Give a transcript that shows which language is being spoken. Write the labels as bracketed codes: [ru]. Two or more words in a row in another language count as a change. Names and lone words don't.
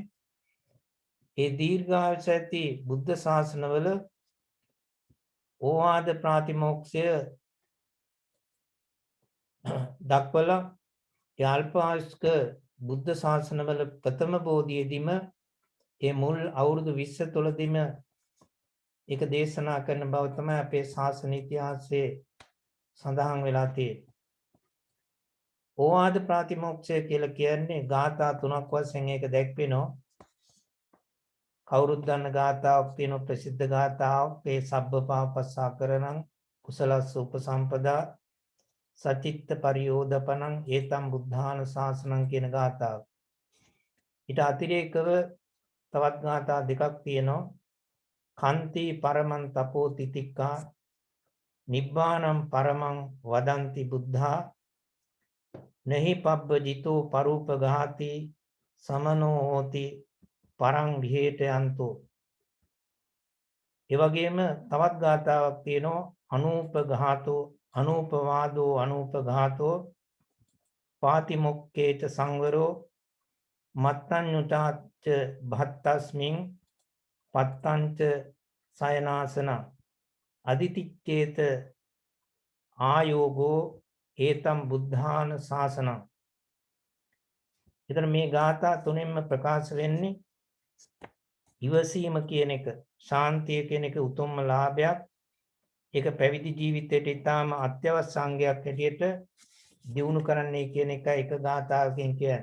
[si] ඒ දීර්ඝායුෂ ඇති බුද්ධ ශාසනවල ඕවාද ප්‍රාතිමෝක්ෂය දක්වලා ඒ අල්ප ආයුෂ්ක බුද්ධ ශාසනවල ප්‍රථම බෝධියේදීම ඒ මුල් අවුරුදු 20 තුලදීම ඒක දේශනා කරන බව තමයි අපේ ශාසන ඉතිහාසයේ සඳහන් වෙලා තියෙන්නේ. ඕවාද ප්‍රාතිමෝක්ෂය කියලා කියන්නේ ගාථා 3ක් වශයෙන් ඒක දැක්වෙනවා. කවුරුත් දන්න ගාථාවක් තියෙනවා, ප්‍රසිද්ධ ගාථාවක්. [pi] ඒ සබ්බපාපස්සාකරණං කුසලස්ස උපසම්පදා සචිත්ත පරියෝදපනං ඒතම් බුද්ධාන ශාසනං [si] කියන ගාථාව. ඊට අතිරේකව තවත් ගාථා දෙකක් තියෙනවා. [pi] කන්ති පරමං තපෝ තිතික්ඛා නිබ්බානම් පරමං වදන්ති බුද්ධා නහි පබ්බජිතෝ පරූපඝාති සමනෝ හෝති පරං විහෙට යන්තෝ. [si] ඒ වගේම තවත් ගාථාවක් තියෙනවා. [pi] අනූපඝාතෝ අනූපවාදෝ අනූපඝාතෝ පාතිමොක්කේච සංවරෝ මත්තඤ්ඤුතාච්ච භත්තස්මින් පත්තංච සයනාසන අදිතිච්ඡේත ආයෝගෝ ඒතම් බුද්ධාන ශාසනං. [si] ඊතර මේ ගාථා තුනෙන්ම ප්‍රකාශ වෙන්නේ ඉවසීම කියන එක, ශාන්තිය කියන එක උතුම්ම ලාභයක්. ඒක පැවිදි ජීවිතයට ඉතාම අත්‍යවශ්‍ය අංගයක් හැටියට දියුණු කරන්නේ කියන එක එක ගාථාවකින් කියන්නේ.